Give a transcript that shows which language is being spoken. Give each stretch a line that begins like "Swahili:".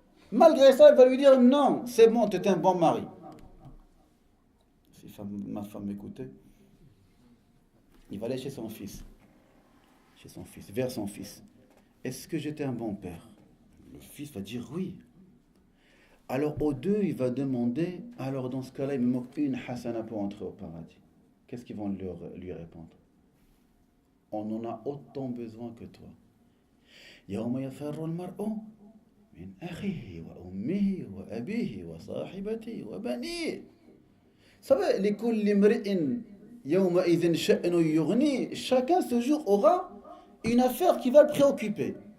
French: Malgré ça, elle va lui dire non, c'est bon, tu es un bon mari. Si ma femme m'écoutait, il va aller chez son fils, vers son fils. Est-ce que j'étais un bon père? Le fils va dire oui. Alors aux deux, il va demander, alors dans ce cas-là, il me manque une hasana pour entrer au paradis. Qu'est-ce qu'ils vont lui répondre? On en a autant besoin que toi.
Arabic: يوم يفر المرء من أخيه وأمه وأبيه وصاحبته وبنيه.
French: Vous savez,
Arabic: لكل امرئ يومئذ شأن يغنيه.
French: Chacun ce jour aura une affaire qui va le préoccuper.